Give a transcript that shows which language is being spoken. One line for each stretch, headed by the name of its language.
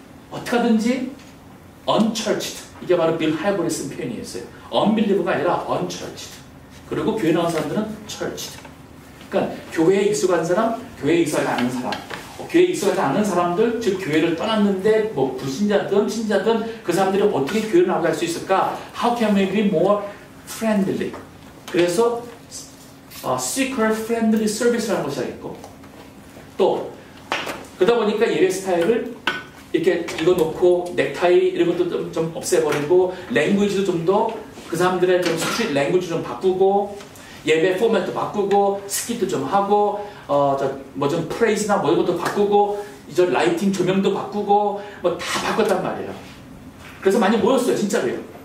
Korean: 어떻게 하든지 unchurched, 이게 바로 빌 하이볼이 쓴 표현이었어요. unbelieve가 아니라 unchurched. 그리고 교회 나온 사람들은 churched. 그러니까 교회에 익숙한 사람, 교회에 익숙하지 않은 사람, 교회에 익숙하지 않은 사람들, 즉 교회를 떠났는데 뭐 불신자든 신자든 그 사람들이 어떻게 교회를 나갈 수 있을까?
English: How can we be more friendly?
Korean: 그래서
English: seeker friendly service
Korean: 라는 것이 있고, 또 그러다 보니까 예배 스타일을 이렇게 이거 놓고 넥타이 이런 것도 좀 없애버리고 랭귀지도 좀 더 그 사람들의 좀 스트릿 랭귀지 좀 바꾸고 예배 포맷도 바꾸고 스kit도 좀 하고 뭐 좀 프레이즈나 뭐 이런 것도 바꾸고 이제 라이팅 조명도 바꾸고 뭐 다 바꿨단 말이에요. 그래서 많이 모였어요. 진짜로요.